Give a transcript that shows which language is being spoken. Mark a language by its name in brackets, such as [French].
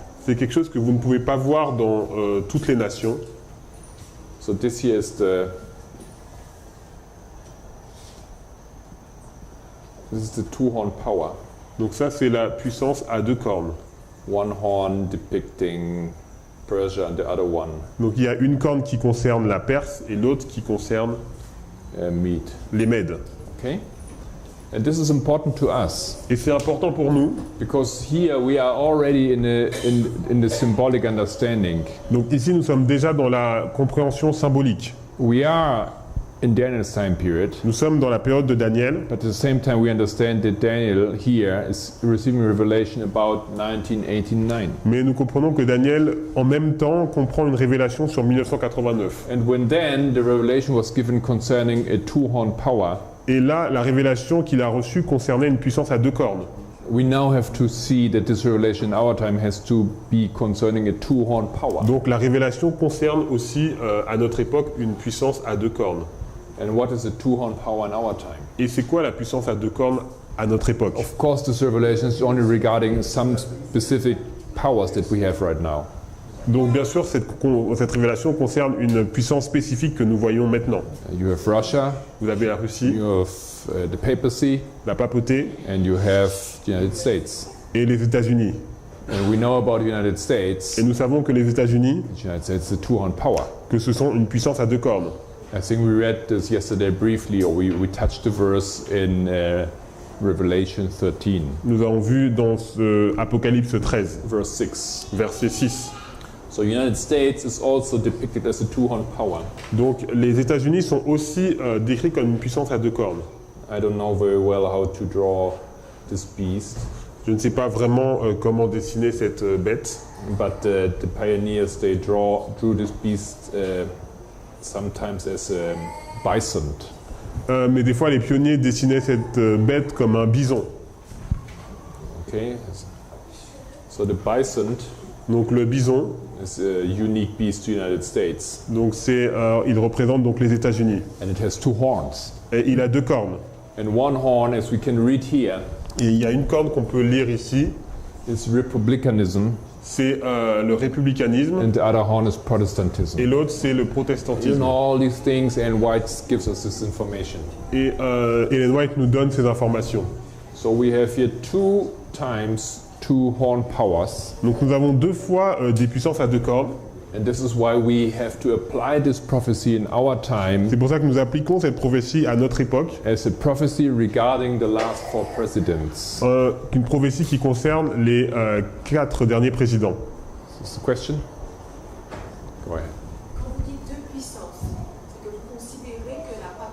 [French] c'est quelque chose que vous ne pouvez pas voir dans toutes les nations. [English] So this here is the 2-horn power. [French] Donc ça, c'est la puissance à 2 cornes. [English] One horn depicting Persia and the other one [French] Donc il y a une corne qui concerne la Perse et l'autre qui concerne [English] Mede. [French] les Mèdes. [English] Okay? And this is important to us [French] Et c'est important pour nous. [English] because here we are already in the symbolic understanding. [French] Donc ici, nous sommes déjà dans la compréhension symbolique. [English] We are in Daniel's time period, [French] Nous sommes dans la période de Daniel, [English] but at the same time we understand that Daniel here is receiving revelation about 1989. [French] mais nous comprenons que Daniel, en même temps, comprend une révélation sur 1989. [English] And when then the revelation was given concerning a 2-horn power, [French] Et là, la révélation qu'il a reçue concernait une puissance à 2 cornes. [English] we now have to see that this revelation in our time has to be concerning a 2-horn power. [French] Donc la révélation concerne aussi, à notre époque, une puissance à 2 cornes. [English] And what is a 2-horn power in our time? [French] Et c'est quoi la puissance à 2 cornes à notre époque? [English] Of course, this revelation is only regarding some specific powers that we have right now. [French] Donc bien sûr, cette révélation concerne une puissance spécifique que nous voyons maintenant. [English] You have Russia, [French] Vous avez la Russie, [English] you have the papacy, [French] la papauté [English] and you have the United States. [French] et les États-Unis. [English] And we know about the United States. [French] Et nous savons que les États-Unis, [English] The United States is a 2-horn power. [French] que ce sont une puissance à 2 cornes. [English] I think we read this yesterday briefly, or we touched the verse in Revelation 13, [French] Nous avons vu dans Apocalypse 13, [English] verse 6. [French] verset 6. [English] So United States is also depicted as a 2-horn power. [French] Donc les États-Unis sont aussi décrits comme une puissance à 2 cornes. [English] I don't know very well how to draw this beast, [French] Je ne sais pas vraiment comment dessiner cette bête, [English] but the pioneers they drew this beast sometimes as a bison. [French] mais des fois les pionniers dessinaient cette bête comme un bison. [English] Okay, so the bison [French] Donc le bison, [English] is a unique beast to the United States, [French] donc il représente donc les États-Unis. [English] and it has 2 horns. [French] Et il a 2 cornes. [English] And one horn, as we can read here, [French] Et il y a une corne qu'on peut lire ici, [English] is republicanism, [French] c'est le républicanisme, [English] and the other horn is Protestantism. [French] et l'autre c'est le [English] You [French] protestantisme. [English] know all these things, and White gives us this information. [French] Et Ellen White nous donne ces informations. [English] So we have here 2 times 2 horn powers, [French] Donc nous avons 2 fois des puissances à 2 cornes. [English] and this is why we have to apply this prophecy in our time [French] C'est pour ça que nous appliquons cette prophétie à notre époque, [English] as a prophecy regarding the last 4 presidents. [French] une prophétie qui concerne les 4 derniers présidents. [English] Is the question? Go ahead. [French] Quand vous dites 2 puissances, c'est que vous considérez que la